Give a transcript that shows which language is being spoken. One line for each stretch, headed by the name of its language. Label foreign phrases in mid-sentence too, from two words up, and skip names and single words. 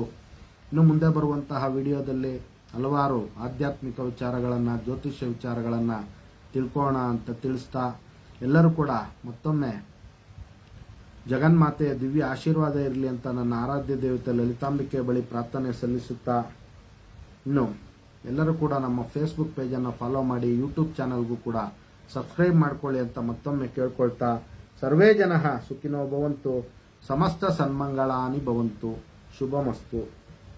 Kannada: ಇನ್ನು ಮುಂದೆ ಬರುವಂತಹ ವಿಡಿಯೋದಲ್ಲಿ ಹಲವಾರು ಆಧ್ಯಾತ್ಮಿಕ ವಿಚಾರಗಳನ್ನು, ಜ್ಯೋತಿಷ್ಯ ವಿಚಾರಗಳನ್ನು ತಿಳ್ಕೊಳ್ಳೋಣ ಅಂತ ತಿಳಿಸ್ತಾ, ಎಲ್ಲರೂ ಕೂಡ ಮತ್ತೊಮ್ಮೆ ಜಗನ್ಮಾತೆಯ ದಿವ್ಯ ಆಶೀರ್ವಾದ ಇರಲಿ ಅಂತ ನನ್ನ ಆರಾಧ್ಯ ದೇವತೆ ಲಲಿತಾಂಬಿಕೆ ಬಳಿ ಪ್ರಾರ್ಥನೆ ಸಲ್ಲಿಸುತ್ತಾ, ಇನ್ನು ಎಲ್ಲರೂ ಕೂಡ ನಮ್ಮ ಫೇಸ್ಬುಕ್ ಪೇಜನ್ನು ಫಾಲೋ ಮಾಡಿ, ಯೂಟ್ಯೂಬ್ ಚಾನಲ್ಗೂ ಕೂಡ ಸಬ್ಸ್ಕ್ರೈಬ್ ಮಾಡ್ಕೊಳ್ಳಿ ಅಂತ ಮತ್ತೊಮ್ಮೆ ಕೇಳ್ಕೊಳ್ತಾ,
Sanskrit: ಸರ್ವೇ ಜನಃ ಸುಖಿನೋ ಭವಂತು, ಸಮಸ್ತ ಸನ್ಮಂಗಳಾನಿ ಭವಂತು, ಶುಭಮಸ್ತು.